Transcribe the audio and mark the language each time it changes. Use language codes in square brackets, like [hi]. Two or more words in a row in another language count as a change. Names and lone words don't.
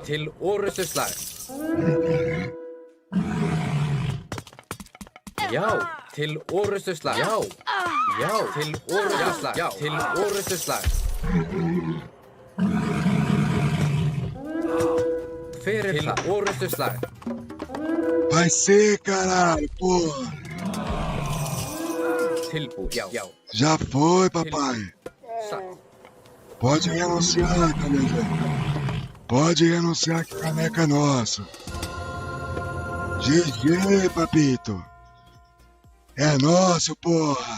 [is] Til orrustuslag. Já. Til orrustuslag. Já. Já. Til orrustuslag. Já. Til orrustuslag. Hver er það? Til orrustuslag. [pt] Vai ser, caralho, porra. [is] Tilbúin. Já. Já. [pt] Já foi, papai. [is] Satt. [pt] Pode renunciar, caneca. Pode renunciar que caneca é nosso. GG, papito. É nosso, porra.